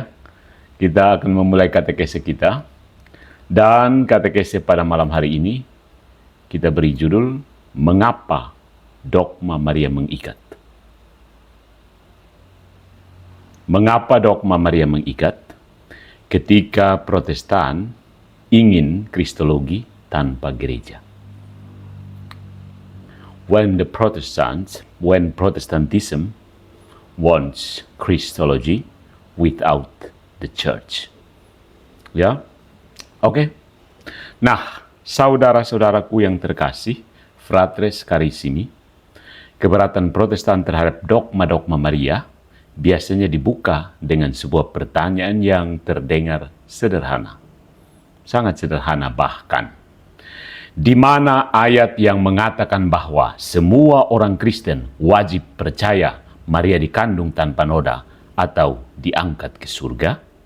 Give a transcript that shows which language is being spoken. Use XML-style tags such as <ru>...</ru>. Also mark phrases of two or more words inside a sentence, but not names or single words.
<id>Kita akan memulai katekese kita. Dan katekese pada malam hari ini, kita beri judul, Mengapa Dogma Maria Mengikat? Mengapa dogma Maria mengikat? Ketika Protestan ingin kristologi tanpa gereja.</id> <en>When Protestantism wants Christology without the church.</en> <id>Ya, oke. Nah, saudara-saudaraku yang terkasih,</id> <la>fratres carissimi,</la> <id>keberatan Protestan terhadap dogma-dogma Maria biasanya dibuka dengan sebuah pertanyaan yang terdengar sederhana. Sangat sederhana bahkan. Di mana ayat yang mengatakan bahwa semua orang Kristen wajib percaya Maria dikandung tanpa noda atau diangkat ke surga?</id>